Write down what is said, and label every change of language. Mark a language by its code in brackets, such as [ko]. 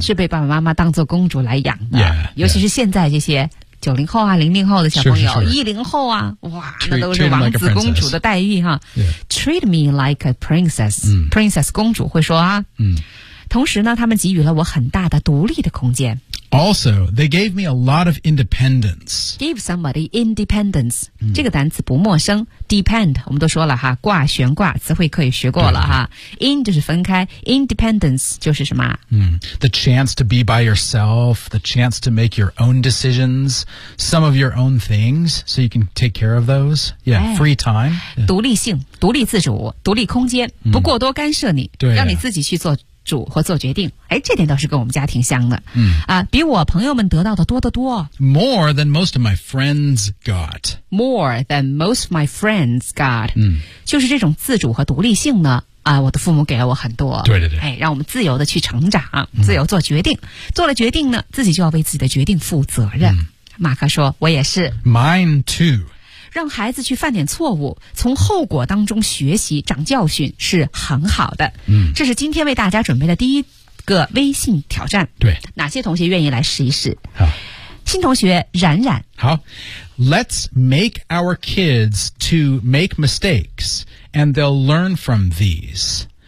[zh] 是被爸爸妈妈当作公主来养的 [en] yeah, yeah. [zh] 尤其是现在这些90后啊00后的小朋友，是是是 10后啊，哇 [en] treat, [zh] 那都是王子公主的待遇哈、 [en] yeah. Treat me like a princess、嗯、 [zh] princess 公主会说啊、嗯、同时呢他们给予了我很大的独立的空间。 [en] Also, they gave me a lot of independence. Give somebody independence、 [zh] 嗯、这个单词不陌生， depend 我们都说了哈，挂悬挂词汇可以学过了哈。 in 就是分开， independence 就是什么、 [en] 嗯、the chance to be by yourself, the chance to make your own decisions, some of your own things, so you can take care of those. Yeah,、哎、 free time. [zh] 独立性，独立自主，独立空间，不过多干涉你、嗯、对、啊、让你自己去做主或做决定，哎，这点倒是跟我们家挺像的。嗯啊，比我朋友们得到的多得多。 [en] More than most of my friends got. More than most of my friends got. 嗯， [zh] 就是这种自主和独立性呢，啊，我的父母给了我很多。对对对。哎，让我们自由的去成长，自由做决定、嗯。做了决定呢，自己就要为自己的决定负责任。嗯、马克说，我也是。 [en] Mine too. [zh] 让孩子去犯点错误，从后果当中学习长教训是很好的。嗯，这是今天为大家准备的第一个微信挑战。对，哪些同学愿意来试一试？好，新同学冉冉。 [en] 好 ，Let's make our kids to make mistakes and they'll learn from these。